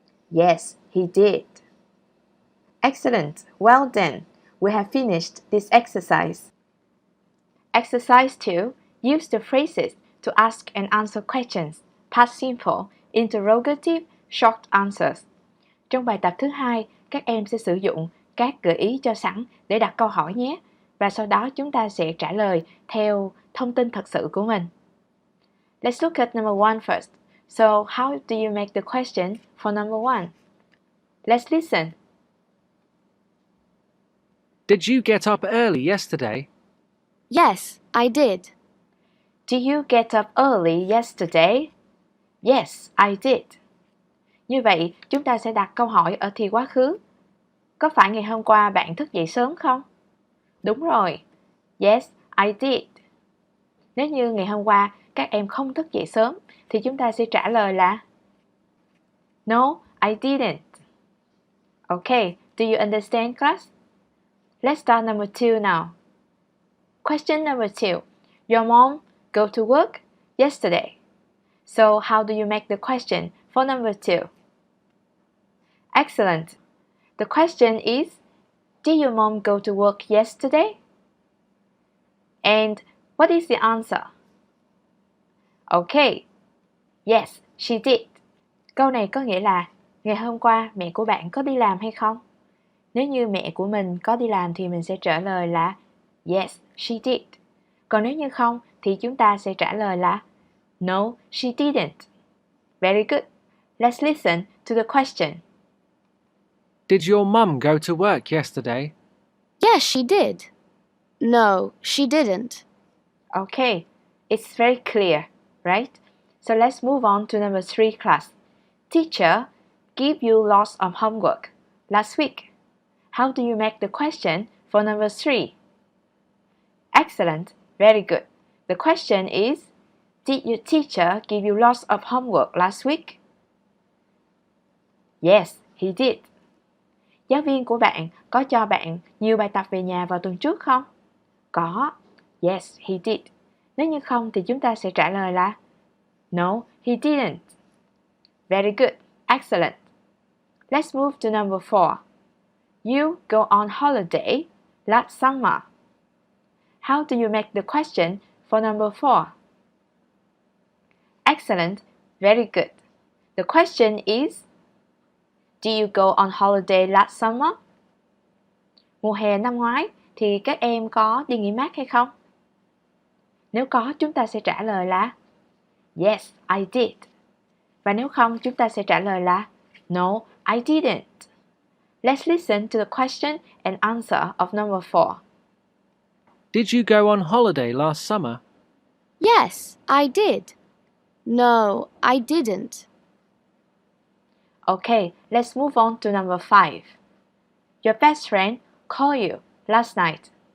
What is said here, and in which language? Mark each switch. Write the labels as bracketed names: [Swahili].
[English] Yes, he did. Excellent. Well done. We have finished this exercise. Exercise 2. Use the phrases to ask and answer questions. Past simple, interrogative, short answers. [Vietnamese] Trong bài tập thứ 2, các em sẽ sử dụng các gợi ý cho sẵn để đặt câu hỏi nhé. Và sau đó chúng ta sẽ trả lời theo thông tin thật sự của mình. [English] Let's look at number 1 first. So, how do you make the question for number 1? Let's listen. Did you get up early yesterday? Yes, I did. Did you get up early yesterday? Yes, I did. [Vietnamese] Như vậy, chúng ta sẽ đặt câu hỏi ở thì quá khứ. Có phải ngày hôm qua bạn thức dậy sớm không? Đúng rồi. [English] Yes, I did. [Vietnamese] Nếu như ngày hôm qua các em không thức dậy sớm, thì chúng ta sẽ trả lời là [English] No, I didn't. Okay, do you understand, class? Let's start number 2 now. Question number 2. Your mom go to work yesterday. So how do you make the question for number 2? Excellent. The question is, did your mom go to work yesterday? And what is the answer? Okay. Yes, she did. [Vietnamese] Câu này có nghĩa là, ngày hôm qua mẹ của bạn có đi làm hay không? Nếu như mẹ của mình có đi làm thì mình sẽ trả lời là [English] Yes, she did. [Vietnamese] Còn nếu như không thì chúng ta sẽ trả lời là [English] No, she didn't. Very good. Let's listen to the question. Did your mum go to work yesterday? Yes, she did. No, she didn't. Okay, it's very clear, right? So let's move on to number 3 class. Teacher give you lots of homework last week. How do you make the question for number 3? Excellent, very good. The question is, did your teacher give you lots of homework last week? Yes, he did. [Vietnamese] Giáo viên của bạn có cho bạn nhiều bài tập về nhà vào tuần trước không? Có. [English] Yes, he did. [Vietnamese] Nếu như không thì chúng ta sẽ trả lời là [English] No, he didn't. Very good. Excellent. Let's move to number 4. You go on holiday last summer. How do you make the question for number 4? Excellent. Very good. The question is, did you go on holiday last summer? [Vietnamese] Mùa hè năm ngoái thì các em có đi nghỉ mát hay không? Nếu có, chúng ta sẽ trả lời là [English] Yes, I did. [Vietnamese] Và nếu không, chúng ta sẽ trả lời là [English] No, I didn't. Let's listen to the question and answer of number 4. Did you go on holiday last summer? Yes, I did. No, I didn't. Okay, let's move on to number 5. Your best friend called you last night.